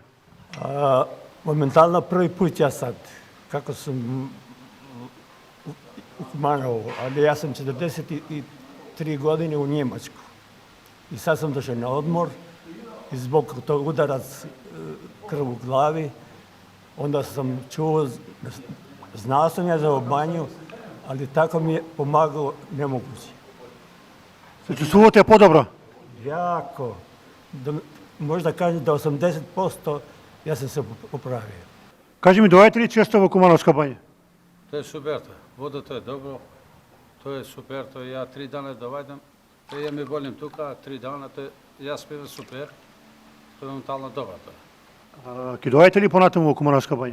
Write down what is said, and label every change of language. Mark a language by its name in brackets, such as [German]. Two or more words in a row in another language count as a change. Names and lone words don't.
[Macedonian] Моментално први пут јас сад, како сум у Куманово, ali јас сум 43 години у Njemačku. И сад сум дошao на одмор и због тог ударац крв у глави, [Serbian] onda sam čuo, znao sam ja za banju, ali tako mi je pomagalo nemoguće. [Macedonian] Се чувствувате подобро? [Serbian] Jako. Možda kažem da 80% ja sam se popravio. [Macedonian] Кажи ми, доаѓате ли често во Кумановска бања? Тоа е супер, водата е добро, тоа е супер, тоа ја 3 дана доаѓам, тоа ја ме болим тука, 3 дана, јас спевам супер, тоа е моментално добро тоа. Ќе доаѓате ли понатаму во Кумановска бања?